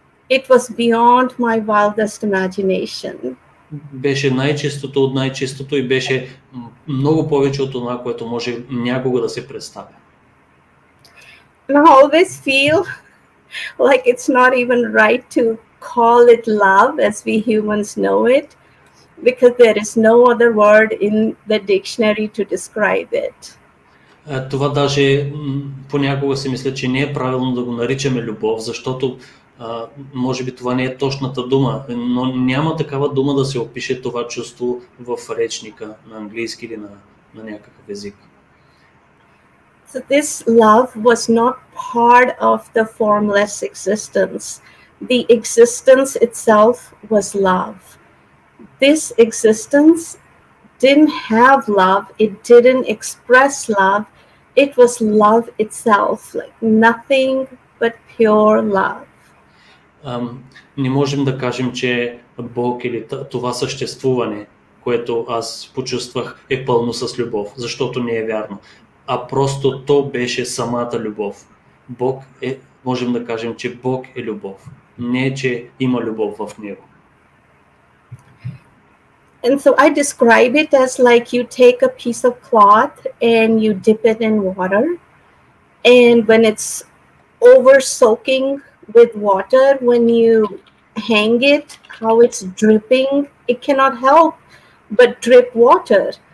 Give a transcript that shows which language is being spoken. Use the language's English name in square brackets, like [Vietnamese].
[English] It was beyond my wildest imagination. [Bulgarian] Беше най-чистото от най-чистото и беше много повече от това, което може някога да се представя. [English] And I always feel like it's not even right to call it love as we humans know it, because there is no other word in the dictionary to describe it. [Bulgarian] Това даже понякога си мисля, че не е правилно да го наричаме любов, защото може би това не е точната дума, но няма такава дума да се опише това чувство в речника на английски или на някакъв език. [English] So this love was not part of the formless existence. the existence itself was love. This existence didn't have love, it didn't express love, it was love itself, like nothing but pure love. [Bulgarian] Не можем да кажем, че Бог или това съществуване, което аз почувствах, е пълно с любов, защото не е вярно. А просто то беше самата любов. Бог е, можем да кажем, че Бог е любов. Не, че има любов в него. [English] And so I describe it as like you take a piece of cloth and you dip it in water. And when it's over soaking with water, when you hang it, how it's dripping, it cannot help but drip water.